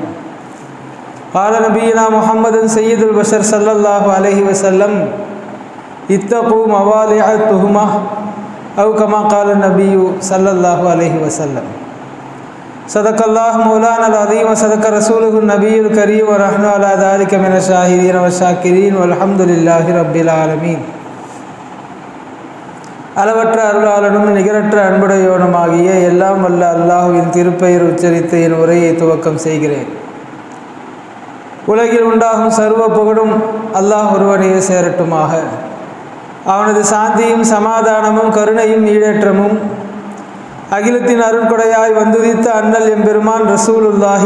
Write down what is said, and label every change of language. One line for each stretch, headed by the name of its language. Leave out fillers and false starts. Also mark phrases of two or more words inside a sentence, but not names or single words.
Arabic: قال نبينا محمد سيد البشر صلى الله عليه وسلم: اتقوا مواضع التهمة أو كما قال النبي صلى الله عليه وسلم. صدق الله مولانا العظيم وصدق رسوله النبي الكريم ونحن على ذلك من الشاهدين والشاكرين والحمد لله رب العالمين.
Tamil: அளவற்ற அருளாளனும் நிகரற்ற அன்புடையோனுமாகிய எல்லாம் வல்ல அல்லாஹுவின் திருப்பெயர் உச்சரித்து என் உரையை துவக்கம் செய்கிறேன். உலகில் உண்டாகும் சர்வ புகழும் அல்லாஹ் ஒருவனையே சேரட்டுமாக. அவனது சாந்தியும் சமாதானமும் கருணையும் ஈடேற்றமும் அகிலத்தின் அருட்கொடையாய் வந்துதித்த அண்ணல் எம்பெருமான் ரசூலுல்லாஹி